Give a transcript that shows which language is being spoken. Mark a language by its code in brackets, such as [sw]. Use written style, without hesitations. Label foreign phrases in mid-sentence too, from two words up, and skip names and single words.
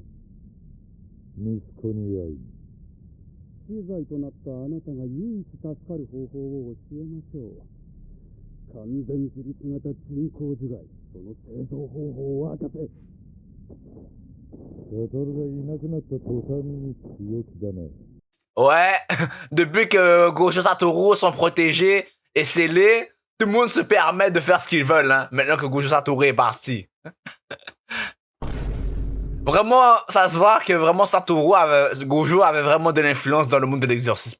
[ja] 息子に会い、死罪となったあなたが唯一助かる方法を教えましょう。完全自立型人工樹害、その製造方法を明かせ。サトルがいなくなった途端に強気だな。 [fr] Ouais. Depuis que Gojo Satoru sont protégés et scellés, tout le monde se permet de faire ce qu'ils veulent, hein. Maintenant que Gojo Satoru est parti. Vraiment, ça se voit que vraiment Gojo avait vraiment de l'influence dans le monde de l'exorcisme.